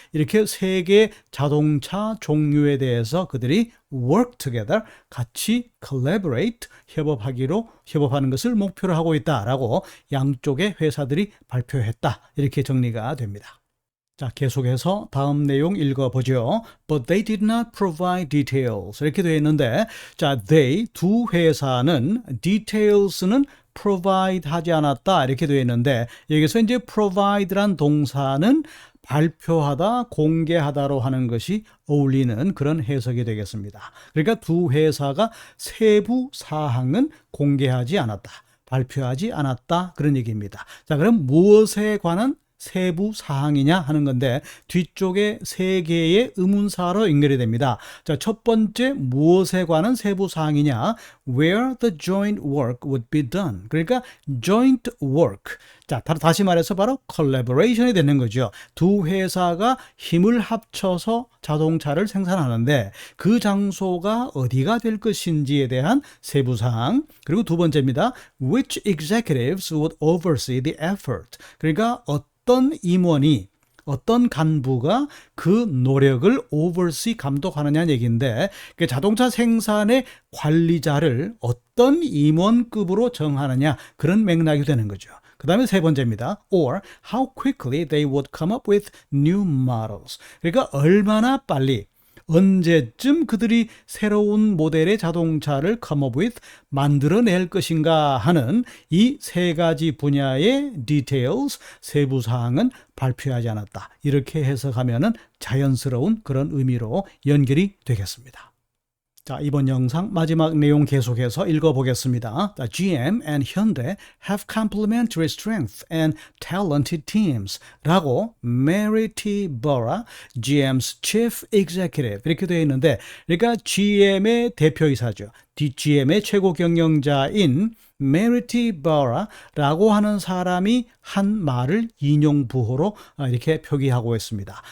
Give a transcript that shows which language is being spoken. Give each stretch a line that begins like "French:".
Korean: 이렇게 세 개의 자동차 종류에 대해서 그들이
English: work together,
Korean: 같이 collaborate, 협업하는 것을 목표로 하고 있다라고 양쪽의 회사들이 발표했다. 이렇게 정리가 됩니다. 자, 계속해서 다음 내용 읽어보죠.
English: But they did not provide details.
Korean: 이렇게 되어 있는데, 자,
English: they,
Korean: 두 회사는 details는 provide 하지 않았다. 이렇게 되어 있는데, 여기서 이제 provide란 동사는 발표하다, 공개하다로 하는 것이 어울리는 그런 해석이 되겠습니다. 그러니까 두 회사가 세부 사항은 공개하지 않았다, 발표하지 않았다, 그런 얘기입니다. 자, 그럼 무엇에 관한 세부 사항이냐 하는 건데, 뒤쪽에 세 개의 의문사로 연결이 됩니다. 자, 첫 번째 무엇에 관한 세부 사항이냐?
English: Where the joint work would be done.
Korean: 그러니까
English: joint work.
Korean: 자, 다시 말해서 바로 collaboration이 되는 거죠. 두 회사가 힘을 합쳐서 자동차를 생산하는데 그 장소가 어디가 될 것인지에 대한 세부 사항. 그리고 두 번째입니다.
English: Which executives would oversee the effort.
Korean: 그러니까 어떤 임원이, 어떤 간부가 그 노력을
English: oversee,
Korean: 감독하느냐는 얘기인데, 그 자동차 생산의 관리자를 어떤 임원급으로 정하느냐, 그런 맥락이 되는 거죠. 그 다음에 세 번째입니다.
English: Or how quickly they would come up with new models.
Korean: 그러니까 얼마나 빨리, 언제쯤 그들이 새로운 모델의 자동차를
English: come up with,
Korean: 만들어낼 것인가 하는 이 세 가지 분야의 details, 세부사항은 발표하지 않았다. 이렇게 해석하면은 자연스러운 그런 의미로 연결이 되겠습니다. 자, 이번 영상 마지막 내용 계속해서 읽어보겠습니다.
English: GM and Hyundai have complementary strength and talented teams
Korean: 라고
English: Mary T.
Korean: Barra, GM's Chief Executive 이렇게 되어 있는데, 그러니까 GM의 대표이사죠. GM의 최고 경영자인 Mary T. Barra라고 하는 사람이 한 말을 인용부호로 이렇게 표기하고 있습니다.